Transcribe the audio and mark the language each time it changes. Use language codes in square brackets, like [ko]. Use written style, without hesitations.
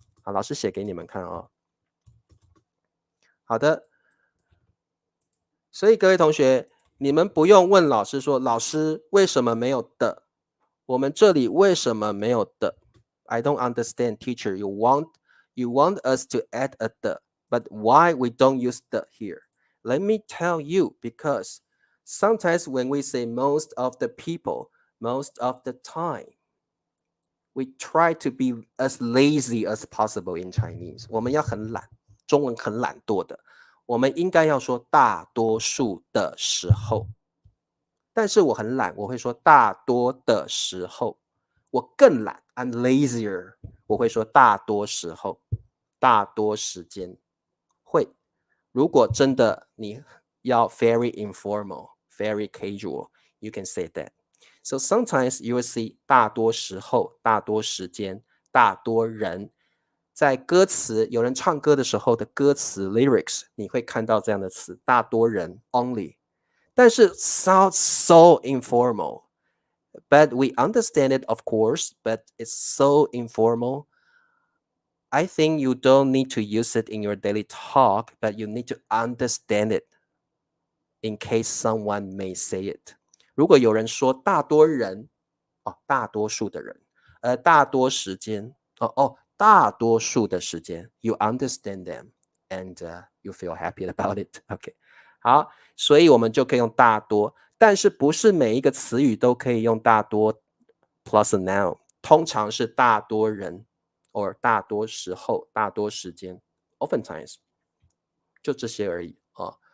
[zh] 好，老师写给你们看哦。好的，所以各位同学，你们不用问老师说，老师为什么没有的？我们这里为什么没有的 ？ [en] I don't understand, teacher. You want us to add a the, but why we don't use the here? Let me tell you, because sometimes when we say most of the people, most of the time, we try to be as lazy as possible in Chinese. [zh] 我们要很懒，中文很懒惰的。我们应该要说大多数的时候，但是我很懒，我会说大多的时候。我更懒 ， [en] I'm lazier， [zh] 我会说大多时候，大多时间会。如果真的你要 [en] very informal, very casual, you can say that. So sometimes you will see [zh] 大多时候、大多时间、大多人。在歌词有人唱歌的时候的歌词 lyrics，你会看到这样的词，大多人 only。但是 [en] sounds so informal. But we understand it, of course, but it's so informal. I think you don't need to use it in your daily talk, but you need to understand it in case someone may say it. [zh] 如果有人说大多人，哦，大多数的人，大多时间，大多数的时间， [en] you understand them and you feel happy about it. [zh] OK，好，所以我们就可以用大多，但是不是每一个词语都可以用大多 [en] plus a noun， [zh] 通常是大多人或大多时候、大多时间，oftentimes 就这些而已啊。